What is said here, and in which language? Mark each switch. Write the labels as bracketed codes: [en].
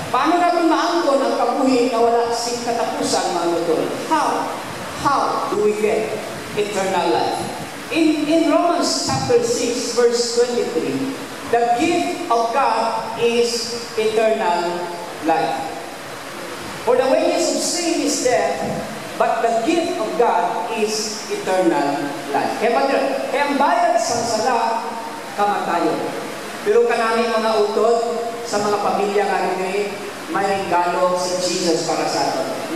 [hil] Paano natin maangkon ang kabuhi na wala sing katapusan mga utod? [en] How do we get eternal life? In Romans chapter 6 verse 23, the gift of God is eternal life. For the wages of sin is death, but the gift of God is eternal life. [hil] Kaya ang bayad sa sala, kamatayon. Pero kanami mga utod, sa mga pamilya nga rin, may regalo si Jesus para sa atin.